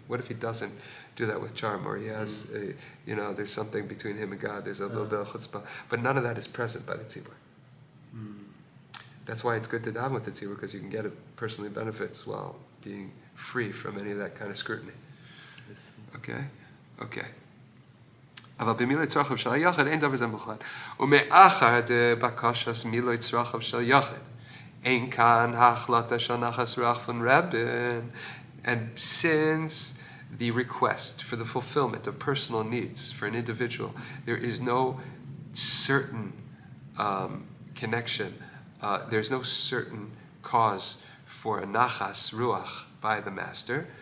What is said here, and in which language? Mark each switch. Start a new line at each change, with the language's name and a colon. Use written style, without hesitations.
English: What if he doesn't do that with charm, or he has, there's something between him and God, there's a little bit of chutzpah, but none of that is present by the tzibur. That's why it's good to daven with the tzibur, because you can get personally benefits while being free from any of that kind of scrutiny. Okay?
Hebrew: אבל במילוי צרכיו של היחד אין דבר זה מוחלט. ומאחר דבקשת מילוי צרכיו של יחד, אין כאן ההחלטה של נחס רוח פון רבן.
English: And since the request for the fulfillment of personal needs for an individual, there is no certain connection, there's no certain cause for a nachas ruach by the master.